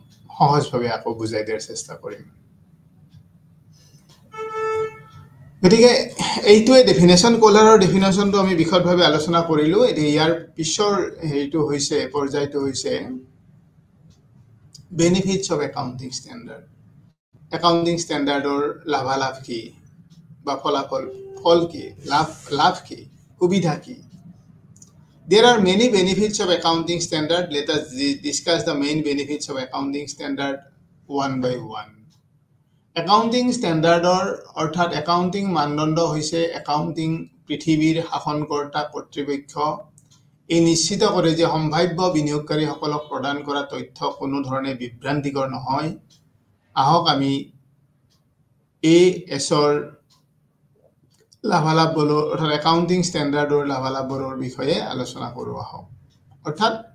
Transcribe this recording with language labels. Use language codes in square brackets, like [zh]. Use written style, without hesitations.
[as] সহজভাৱে আকৌ বুজাই দিয়াৰ চেষ্টা কৰিম গতিকে এইটোৱে ডেফিনেশ্যন কলাৰৰ ডেফিনেশ্যনটো আমি বিশদভাৱে আলোচনা কৰিলোঁ এতিয়া ইয়াৰ পিছৰ হেৰিটো হৈছে পৰ্যায়টো হৈছে benefits of accounting standard accounting ষ্টেণ্ডাৰ্ডৰ লাভালাভ কি বা ফল কি লাভ কি সুবিধা কি [en] There are many benefits of accounting standard. Let us discuss the main benefits of accounting standard one by one. [as] Accounting standard অৰ্থাৎ accounting মানদণ্ড হৈছে accounting পৃথিৱীৰ শাসনকৰ্তা কৰ্তৃপক্ষ এই নিশ্চিত কৰে যে সম্ভাৱ্য বিনিয়োগকাৰীসকলক প্ৰদান কৰা তথ্য কোনো ধৰণে বিভ্ৰান্তিকৰ নহয় আহক আমি এএছৰ লাভালাভবোৰ অৰ্থাৎ একাউণ্টিং ষ্টেণ্ডাৰ্ডৰ লাভালাভবোৰৰ বিষয়ে আলোচনা কৰোঁ আহক অৰ্থাৎ